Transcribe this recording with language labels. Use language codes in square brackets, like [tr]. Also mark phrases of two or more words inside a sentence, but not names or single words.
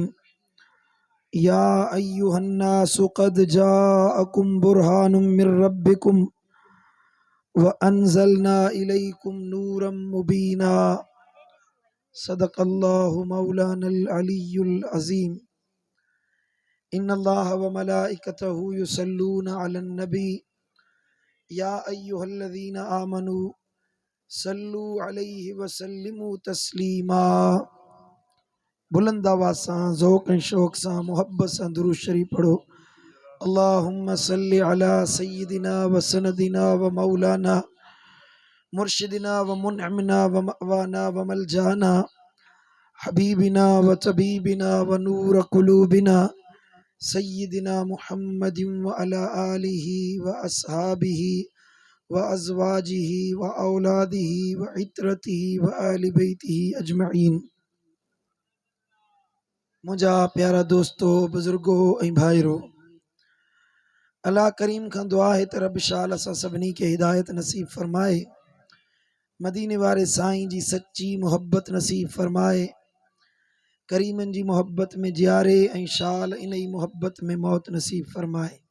[ar] يا أيها الناس قد جاءكم برهان من ربكم وأنزلنا إليكم نورا مبينا. صدق الله مولانا العلي العظيم. إن الله وملائكته يصلون على النبي يا أيها الذين آمنوا صلوا عليه وسلموا تسليما. [sd] बुलंद आवाज़ सां ज़ौक़ ऐं शौक़ सां मुहब्बत सां दुरूद शरीफ पढ़ो। [ar] اللهم صل على سيدنا وسندنا ومولانا مرشدنا ومنعمنا ومأوانا وملجانا حبيبنا وطبيبنا ونور قلوبنا سيدنا محمد وعلى آله وأصحابه وأزواجه وأولاده وعترته وآل بيته أجمعين. [sd] मुझा प्यारा दोस्तों, बुजुर्गो ऐं भाइरो, अल्लाह करीम खां दुआ है त रब शाल असां सभिनी खे हिदायत नसीब फरमाए, मदीने वारे साईं जी सच्ची मोहब्बत नसीब फरमाए, करीमन जी मोहब्बत में जियारे ऐं शाल इन ई मोहब्बत में मौत नसीब फरमाए।